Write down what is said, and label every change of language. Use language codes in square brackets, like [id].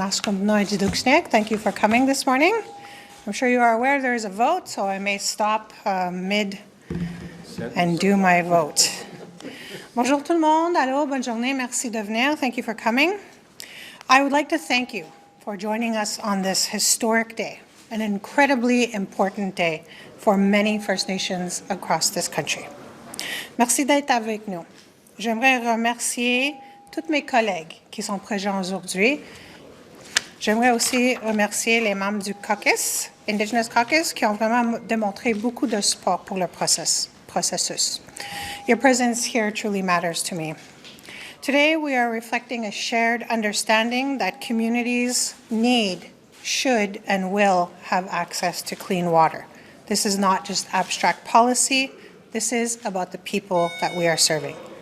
[en] Thank you for coming this morning. I'm sure you are aware there is a vote, so I may stop mid and do my vote. [fr] Bonjour tout le monde. Allô, bonne journée. Merci de venir. [en] Thank you for coming. I would like to thank you for joining us on this historic day, an incredibly important day for many First Nations across this country. [fr] Merci d'être avec nous. J'aimerais remercier tous mes collègues qui sont présents aujourd'hui. J'aimerais aussi remercier les membres du caucus, Indigenous caucus, qui ont vraiment démontré beaucoup de support pour le processus. [en] Your presence here truly matters to me. Today, we are reflecting a shared understanding that communities need, should, and will have access to clean water. This is not just abstract policy. This is about the people that we are serving.